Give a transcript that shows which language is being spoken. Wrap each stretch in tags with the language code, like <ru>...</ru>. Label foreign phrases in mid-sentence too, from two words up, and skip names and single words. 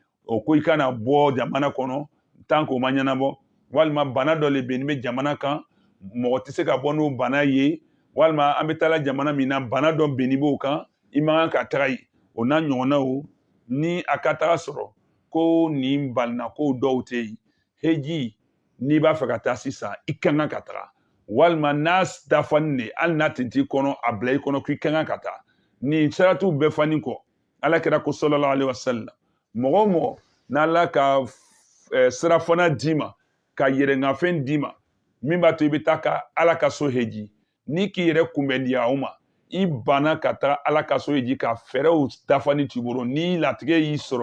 <bm>o ko i kana bɔ jamana kɔnɔ</bm> <fr>tant que</fr> <bm>o ma ɲɛnabɔ walima bana dɔ le bɛ nin bɛ jamana kan mɔgɔ tɛ se ka bɔ n'o bana ye walima an bɛ taa jamana min na bana dɔ bɛ nin b'o kan i man kan ka taga yen o n'a ɲɔgɔnnaw ni a ka taga sɔrɔ ko nin balina ko dɔw tɛ yen heji n'i b'a fɛ ka taa sisan i ka kan ka taga walima n'a dafalen de hali n'a tɛ t'i kɔnɔ a bila i kɔnɔ k'i ka kan ka taa nin saratiw bɛɛ fani kɔ ala kɛra ko</bm> <ar>صلى الله عليه وسلم</ar> <bm>mɔgɔ o mɔgɔ n'ala ka sira fana d'i ma ka yɛrɛngafɛn d'i ma min b'a to i bɛ taa ka ala ka so heji n'i k'i yɛrɛ kunbɛn di aw ma i banna ka taga ala ka so heji ka fɛɛrɛw dafani t'i bolo ni latigɛ y'i sɔrɔ</bm>